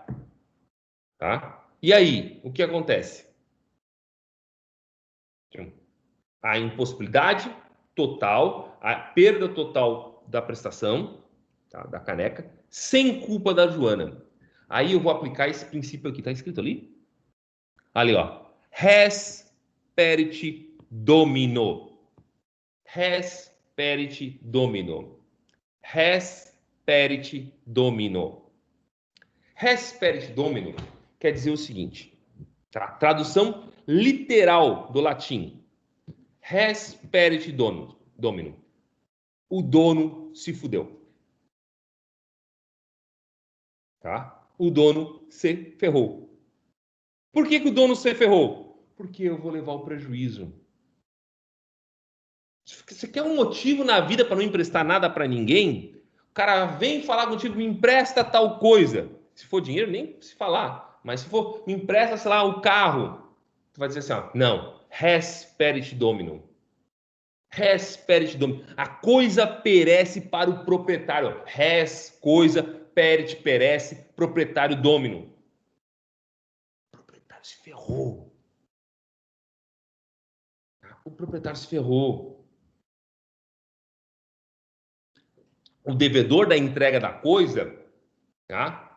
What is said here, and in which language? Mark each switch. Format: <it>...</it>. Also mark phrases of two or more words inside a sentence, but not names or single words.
<pt>Tá? E aí, o que acontece? A impossibilidade total, a perda total da prestação, tá? Da caneca, sem culpa da Joana. Aí eu vou aplicar esse princípio aqui, tá escrito ali? Ali, ó.</pt> <la>Res perit domino. Res perit domino. Res perit domino. Res perit domino</la> <pt>quer dizer o seguinte, tá? Tradução literal do latim.</pt> <la>Res perit domino.</la> <pt>o dono se fudeu. Tá? O dono se ferrou. Por que o dono se ferrou? Porque eu vou levar o prejuízo. Você quer um motivo na vida para não emprestar nada para ninguém? O cara vem falar contigo, me empresta tal coisa. Se for dinheiro, nem se falar. Mas se for, me empresta, sei lá, o carro. Tu vai dizer assim, ó, não,</pt> <la>res perit dominum. Res perit dominum.</la> <pt>A coisa perece para o proprietário. Res, coisa, perit, perece, proprietário dominum. O proprietário se ferrou. O proprietário se ferrou. O devedor da entrega da coisa, tá?</pt>